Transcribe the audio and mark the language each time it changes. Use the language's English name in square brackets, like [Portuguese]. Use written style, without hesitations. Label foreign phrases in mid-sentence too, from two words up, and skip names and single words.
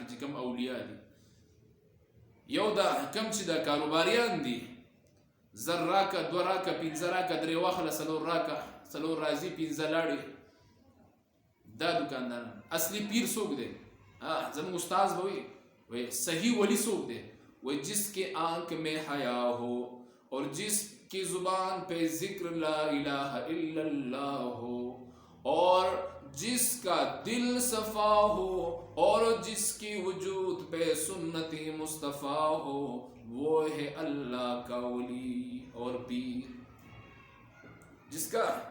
[Pashto] چې کوم اولیاء دي یو دا کم چې د کاروباریان دي زر راکه دو راکه پنځه راکه درې واخله څلور راکه څلور راځي پنځه لاړې دا دکاندار اصلی پیر څوک دی زموږ استاد به وي صحیح ولی څوک دی وای [Urdu] جس کے آنکھ میں حیا ہو اور جس کی زبان پہ ذکر لا الہ الا اللہ ہو اور جس کا دل صفا ہو اور جس کی وجود پہ سنت مصطفیٰ ہو وہ ہے اللہ کا ولی اور پیر جس کا